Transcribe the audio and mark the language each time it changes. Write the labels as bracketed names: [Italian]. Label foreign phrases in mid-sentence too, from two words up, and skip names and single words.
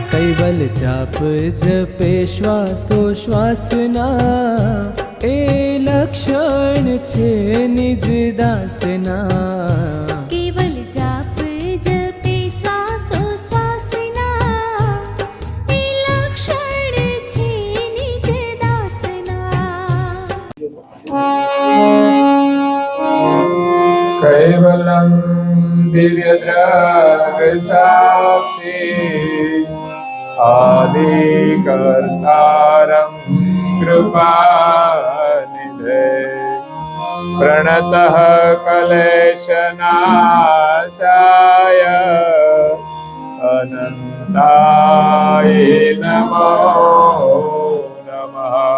[Gujarati] કૈવલ જાપ જપે શ્વાસો શ્વાસના એ લક્ષણ છે નિજ દાસના. કેવલ જાપ જપે શ્વાસો શ્વાસના એ લક્ષણ છે નિજ દાસના. [Sanskrit] कैवलं दिव्यद्रग साक्षी आदिकर्तारं कृपानिधे प्रणतः क्लेशनाशाय अनन्ताय नमो नमः.